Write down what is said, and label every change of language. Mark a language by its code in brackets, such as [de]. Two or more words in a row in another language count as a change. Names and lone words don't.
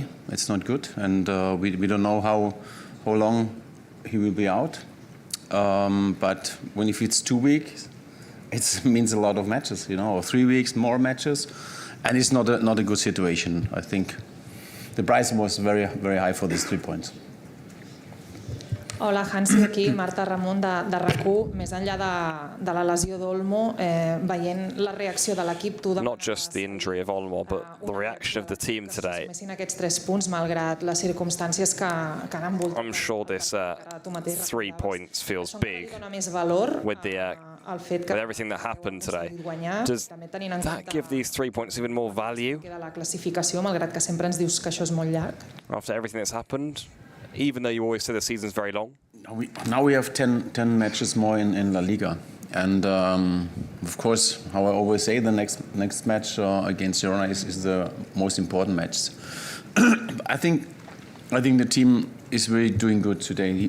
[en] It's not good, and we don't know how long he will be out. But if it's 2 weeks, it means a lot of matches, or 3 weeks, more matches, and it's not a good situation. I think the price was very, very high for these 3 points. [ca] Hola, Hansi, aquí, Marta Ramon de RAC1. Més enllà de la lesió d'Olmo, veient la reacció de l'equip, tu [en] Not just the injury of Olmo, but the reaction of the team today. [ca] aquests 3 punts, malgrat les circumstàncies que han envoltat. [en] I'm sure this 3 points feels big [ca] Més valor [en] with everything that happened today. Does that give these 3 points even more value? [ca] de la classificació, malgrat que sempre ens dius que això és molt llarg. [en] After everything that's happened, even though you always say the season's very long? Now we have 10 matches more in La Liga. And of course, how I always say, the next match against Girona is the most important match. I think the team is really doing good today.